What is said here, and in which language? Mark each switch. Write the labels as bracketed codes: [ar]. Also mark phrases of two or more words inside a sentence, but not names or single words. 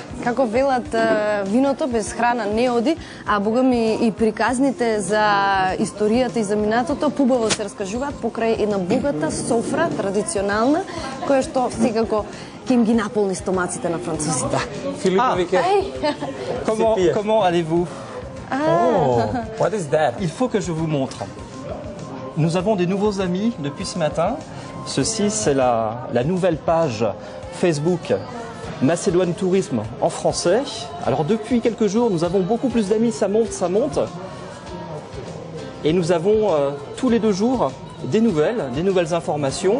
[mk] Како велат, виното без храна не оди, а богами и приказните за историјата и за минатото побаво се раскажуваат покрај една богата софра традиционална, која што секако ќе им ги наполни стомаците на французите. Да. Филипо веќе [fr] Comment allez-vous? [en] Oh, what is that? [fr] Il faut que je vous montre. Nous avons des nouveaux amis depuis ce matin. Ceci, c'est la nouvelle page Facebook Macédoine Tourisme en français. Alors depuis quelques jours, nous avons beaucoup plus d'amis, ça monte, ça monte. Et nous avons tous les 2 jours des nouvelles informations.